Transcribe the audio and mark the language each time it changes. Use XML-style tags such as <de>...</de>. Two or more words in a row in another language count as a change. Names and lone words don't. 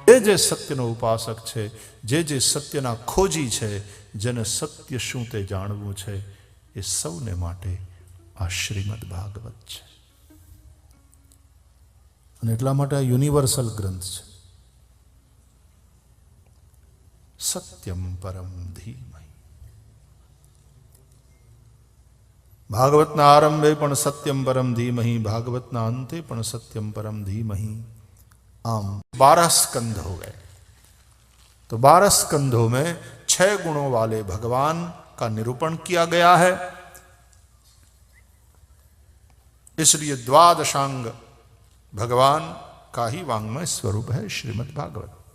<gu>જે સત્યનો ઉપાસક છે, જે સત્યના ખોજી છે, જેને સત્ય શું તે જાણવું છે, એ સૌને માટે આ શ્રીમદ ભાગવત છે. અને એટલા માટે આ યુનિવર્સલ ગ્રંથ છે.</gu> <sa>सत्यम परम धीमहि.</sa> <gu>ભાગવતના આરંભે પણ</gu> <sa>सत्यम परम धीमहि,</sa> <gu>ભાગવતના અંતે પણ</gu> <sa>सत्यम परम धीमहि.</sa> <hi>आम 12 स्कंध हो गए. तो 12 स्कंधों में 6 गुणों वाले भगवान का निरूपण किया गया है. इसलिए द्वादशांग भगवान का ही वांग्मय स्वरूप है श्रीमद् भागवत.</hi>